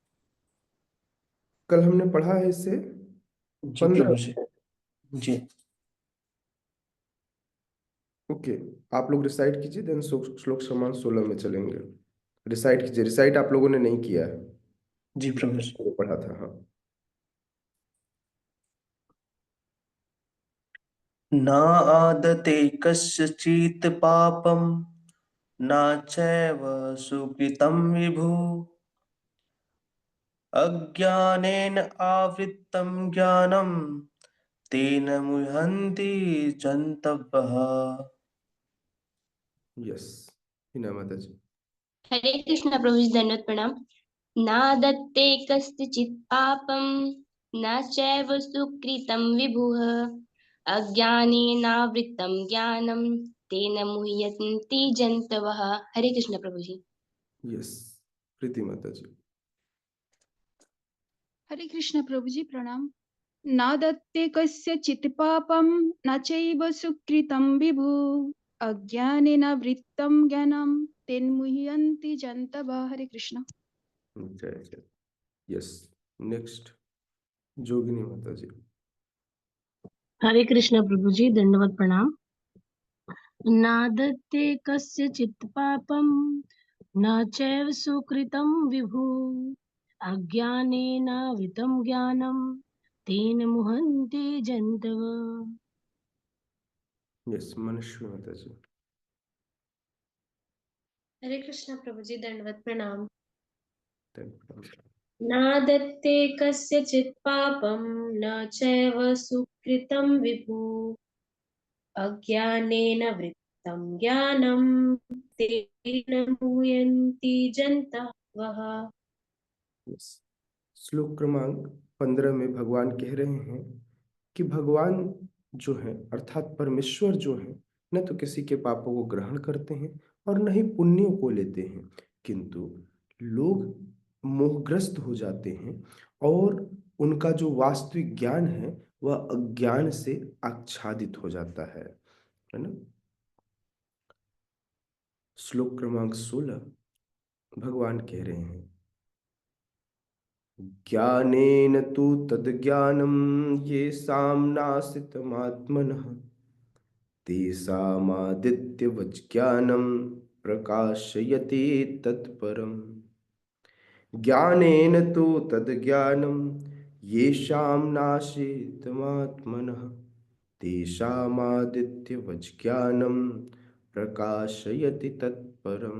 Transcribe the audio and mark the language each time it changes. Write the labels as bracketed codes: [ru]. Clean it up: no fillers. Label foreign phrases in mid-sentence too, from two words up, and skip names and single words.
[hi] कल हमने पढ़ा है इसे जी 15। प्रभु जी। जी ओके, आप लोग रिसाइट कीजिए, देन श्लोक क्रमांक 16 में चलेंगे। रिसाइट कीजिए, रिसाइट आप लोगों ने नहीं किया है, जी प्रभु जी। जो पढ़ा था। हाँ, [sa] न आदते कस्यचित् पापं न चैव सुकृतं विभु अज्ञानेन आवृत्तं ज्ञानं तेन मुह्यन्ति जन्तवः। [hi] यस, हिना माता जी। हरे कृष्ण प्रभु जी, दंडवत प्रणाम। [sa] नादत्ते कस्यचित् पापं न चैव सुकृतं विभुः अज्ञानेनावृत्तं ज्ञानं तेन मुह्यन्ति जन्तवः। [hi] हरे कृष्ण प्रभु जी। यस, प्रीति माता जी। हरे कृष्ण प्रभु जी, प्रणाम। [sa] न दत्ते कस्यचित् पापं न चैव सुकृतं विभु अज्ञानेन वृत्तं ज्ञानं तेन्मुह्यन्ति जन्तवः। [hi] हरे कृष्ण। जय जय। [en] Yes, next [hi] जोगिनी माता जी। हरे कृष्ण प्रभु जी, दंडवत प्रणाम। [sa] नादत्ते कस्यचित् पापं न चैव सुकृतं विभु अज्ञानेनावृतं ज्ञानं तेन मुह्यन्ति जन्तव। [hi] यस, मनुष्य माता जी। हरे कृष्ण प्रभु जी, दंडवत प्रणाम। [en] Thank you. [sa] नादत्ते कस्यचित् पापं न चैव सुकृतं विभु अज्ञानेन वृत्तं ज्ञानं तेन मुह्यन्ति जन्तवः। [en] Yes. [hi] श्लोक क्रमांक 15 में भगवान कह रहे हैं कि भगवान जो है अर्थात परमेश्वर जो है न तो किसी के पापों को ग्रहण करते हैं और न ही पुण्यों को लेते हैं, किंतु लोग मोहग्रस्त हो जाते हैं और उनका जो वास्तविक ज्ञान है वह अज्ञान से आच्छादित हो जाता है ना। श्लोक क्रमांक 16 भगवान कह रहे हैं, [sa] ज्ञानेन तु तद्ज्ञानं येषां नाशितमात्मनः तेषामादित्यवज् ज्ञानं प्रकाशयति तत्परम्। ज्ञानेन तु तद्ज्ञानं येषां नाशितमात्मनः तेषामादित्यवज् ज्ञानं प्रकाशयति तत्परम्।